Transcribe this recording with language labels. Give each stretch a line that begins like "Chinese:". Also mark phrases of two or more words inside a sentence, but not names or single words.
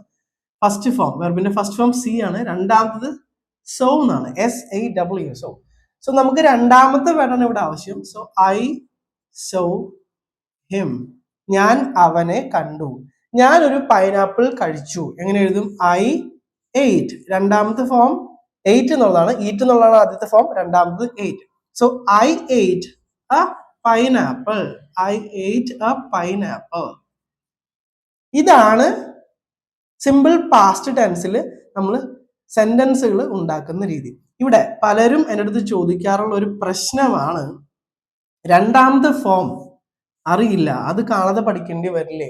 English: first form,
Malayalam: വെർബിന്റെ
English: first form
Malayalam: സി ആണ്. രണ്ടാമത്തത് സോ എന്നാണ്, SAW. സോ നമുക്ക് രണ്ടാമത്തെ വേർഡാണ് ഇവിടെ ആവശ്യം.
English: so I saw him.
Malayalam: ഞാൻ അവനെ കണ്ടു. ഞാൻ ഒരു പൈനാപ്പിൾ കഴിച്ചു. എങ്ങനെ എഴുതും?
English: I ate.
Malayalam: രണ്ടാമത്തെ ഫോം 8 എന്നുള്ളതാണ്. ഈറ്റ് എന്നുള്ളതാണ് ആദ്യത്തെ ഫോം, രണ്ടാമത് 8.
English: സോ I ate a pineapple. I ate a pineapple.
Malayalam: ഇതാണ്
English: simple past tense
Malayalam: നമ്മൾ സെന്റൻസുകൾ ഉണ്ടാക്കുന്ന രീതി. ഇവിടെ പലരും എൻ്റെ അടുത്ത് ചോദിക്കാറുള്ള ഒരു പ്രശ്നമാണ്, രണ്ടാമത്തെ ഫോം അറിയില്ല, അത് കാണാതെ പഠിക്കേണ്ടി വരില്ലേ?